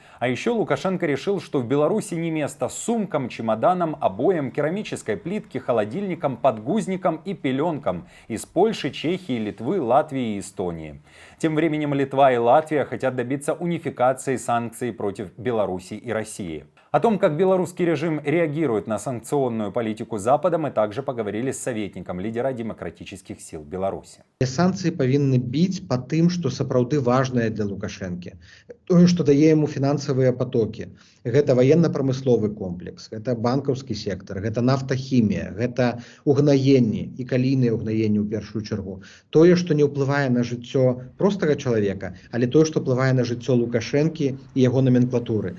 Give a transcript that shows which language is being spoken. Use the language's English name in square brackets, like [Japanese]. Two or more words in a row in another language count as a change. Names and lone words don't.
[Russian] А еще Лукашенко решил, что в Беларуси не место сумкам, чемоданам, обоям, керамической плитке, холодильникам, подгузникам и пеленкам из Польши, Чехии, Литвы, Латвии и Эстонии. Тем временем Литва и Латвия хотят добиться унификации санкций против Беларуси и России. О том, как белорусский режим реагирует на санкционную политику Запада, мы также поговорили с советником лидера демократических сил Беларуси. [Belarusian] Санкции павінны біць па тым, што сапраўды важнае для Лукашэнкі. Тое, што дае яму фінансавыя патокі. Гэта ваенна-прамысловы комплекс, гэта банкаўскі сектар, гэта нафтахімія, гэта угнаенні і калійныя угнаенні ў першую чаргу. Тое, што не ўплывае на жыццё простага чалавека, але тое, што ўплывае на жыццё Лукашэнкі і яго номенклатуры.